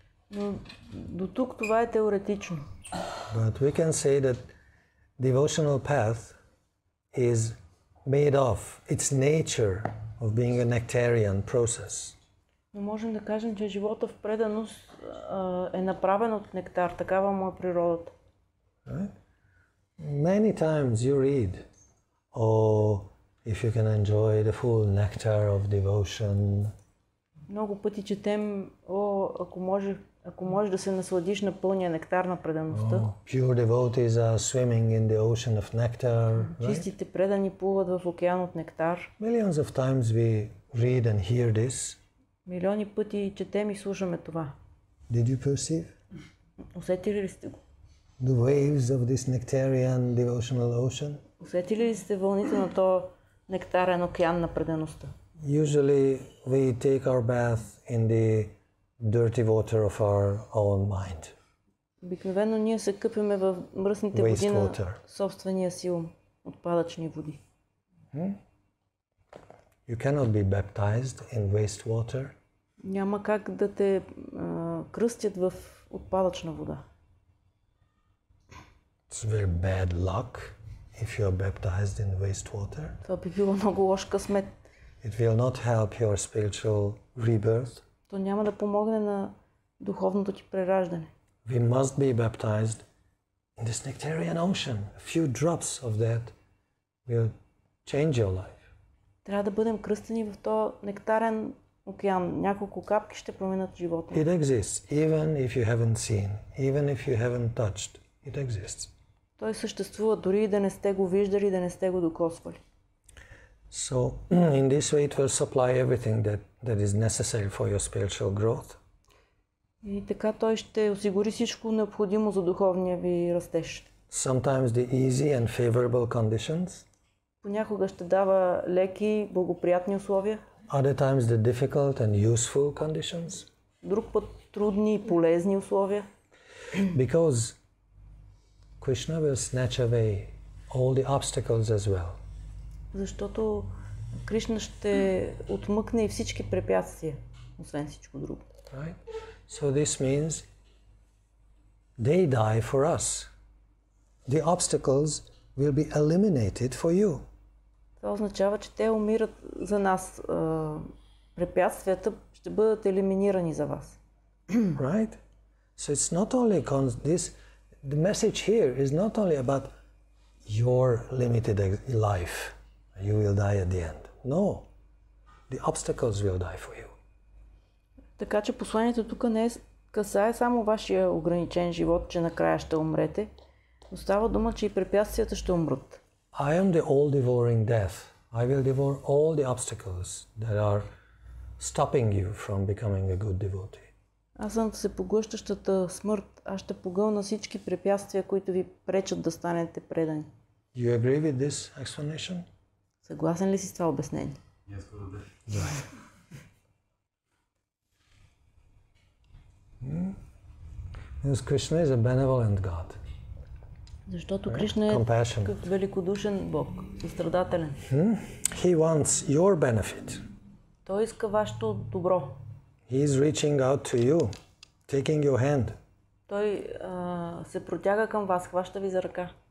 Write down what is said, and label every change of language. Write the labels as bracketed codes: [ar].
[bg] Но до тук това е теоретично. [en] But we can say that devotional path is made of its nature of being a nectarian process. [bg] Но можем да кажем, че живота в преданост е направен от нектар, такава му е природата. [en] Right? Many times you read, oh, if you can enjoy the full nectar of devotion. [bg] Много пъти четем, ако можеш да се насладиш на пълния нектар на предаността. [en] Oh, pure devotees are swimming in the ocean of nectar. [bg] Чистите предани плуват в океан от нектар. [en] Millions of times we read and hear this. [bg] Милиони пъти четем и слушаме това. [en] Did you perceive? [bg] Усетили ли сте го? [en] The waves of this nectarian devotional ocean? [bg] Усетили ли сте вълните на този нектарен океан на предаността? [en] Usually we take our bath in the dirty water of our own mind. [bg] Обикновено ние се къпеме в мръсните води на собствения си ум, отпадъчни води. [en] You cannot be baptized in wastewater. [bg] Няма как да те кръстят в отпадъчна вода. [en] It's very bad luck if you are baptized in wastewater. [bg] Това би било много лош късмет. [en] It will not help your spiritual rebirth. [bg] То няма да помогне на духовното ти прераждане. [en] We must be baptized in this nectarian ocean. A few drops of that will change your life. [bg] Трябва да бъдем кръстени в този нектарен океан. Няколко капки ще променят живота. [en] It exists, even if you haven't seen, even if you haven't touched. It exists. [bg] Той съществува дори и да не сте го виждали, да не сте го докосвали. [en] So, in this way it will supply everything that is necessary for your spiritual growth. [bg] И така той ще осигури всичко необходимо за духовния ви растеж. [en] Sometimes the easy and favorable conditions. [bg] Понякога ще дава леки, благоприятни условия. [en] Other times the difficult and useful conditions. [bg] Друг път трудни и полезни условия. [en] Because Krishna will snatch away all the obstacles as well. [bg] Защото Кришна ще отмъкне и всички препятствия, освен всичко друго. [en] Right? So this means they die for us. The obstacles will be eliminated for you. [bg] Това означава, че те умират за нас. Препятствията ще бъдат елиминирани за вас. [en] Right? So it's not only the message here is not only about your limited life. You will die at the end. No. The obstacles will die for you. [bg] Така че посланието тук не е касае само вашия ограничен живот, че накрая ще умрете, но става дума, че и препятствията ще умрат. [en] I am the all-devouring death. I will devour all the obstacles that are stopping you from becoming a good devotee. [bg] Аз съм всепоглъщащата смърт. Аз ще погълна всички препятствия, които ви пречат да станете предани. [en] You agree with this explanation? [bg] Съгласен ли си с това обяснение? [en] Yes, Right. Because Krishna is a benevolent God. [bg] Защото Кришна е такъв великодушен Бог, състрадателен. [en] He wants your benefit. [bg] Той иска вашето добро. [en] He is reaching out to you, taking your hand. [bg] Той се протяга към вас, хваща ви за ръка.